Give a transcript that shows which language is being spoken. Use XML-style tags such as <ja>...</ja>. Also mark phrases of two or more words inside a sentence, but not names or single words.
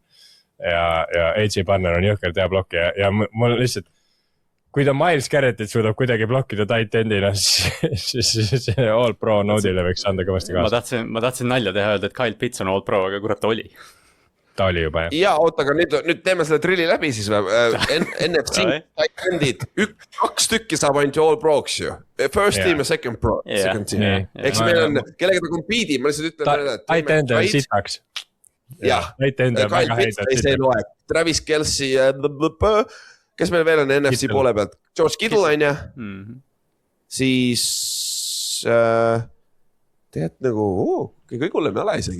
<et>Ja AJ Barner on jõhkert hea blokki ja mul lihtsalt kui ta Miles Garrettit suudab kuidagi blokkida</et> <en>tight endina,</en> <et>siis see</et> <en>all pro</en> <et>node'ile võiks anda kõvasti kaasa. Ma tahtsin nalja teha öelda, et Kyle Pitts on</et> <en>all pro,</en> <et>aga kurat ta oli. Ta oli juba, jah. Ja, oota, aga nüüd teeme selle drilli läbi siis või? NFC</et> <en>tight endid,</en> <et>2 tükki saab ainult</et> <en>all pro'ks</en> <et>ju.</et> <en>First team ja second pro.</en> <et>Eks meil on, kellega ta compete, ma lihtsalt ütlen.</et> <en>Tight end</en> <et>on sitaks. Jah, Kyle Pitts ei see loe. Travis Kelce ja kes meil veel on NFC poole pealt? George Kittle on ja? Siis tead nagu, kõik hullem ei ole isegi.</et>